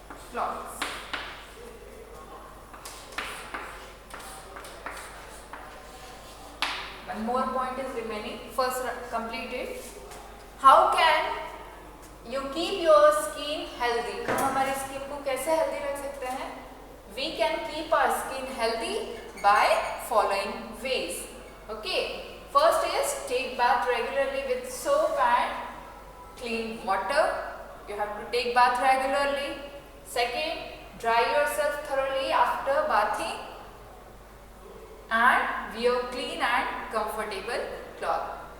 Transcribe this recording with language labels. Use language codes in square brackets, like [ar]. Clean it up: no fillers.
[en] clothes. One more point is remaining. First completed. How can you keep your skin healthy? [hi] हम हमारी skin को कैसे healthy रख सकते हैं? [en] We can keep our skin healthy by following ways. Okay. First is take bath regularly with soap and clean water. You have to take bath regularly. Second, dry yourself thoroughly after bathing and wear clean and comfortable cloth.